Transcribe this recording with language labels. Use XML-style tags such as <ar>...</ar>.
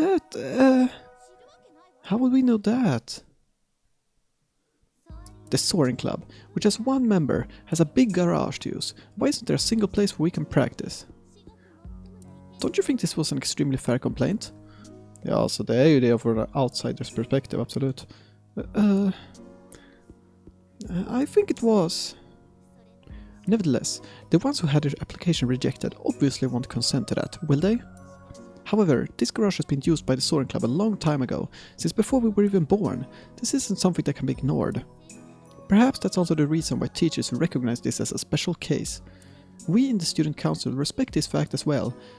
<en>How would we know that? The Soaring Club, which has 1 member, has a big garage to use. Why isn't there a single place where we can practice? Don't you think this was an extremely fair complaint?</en> <sv>Ja, alltså det är ju det från en outsiders perspektiv, absolut.</sv> <en>I think it was. Nevertheless, the ones who had their application rejected obviously won't consent to that, will they? However, this garage has been used by the Soaring Club a long time ago, since before we were even born. This isn't something that can be ignored. Perhaps that's also the reason why teachers recognize this as a special case. We in the student council respect this fact as well.</en>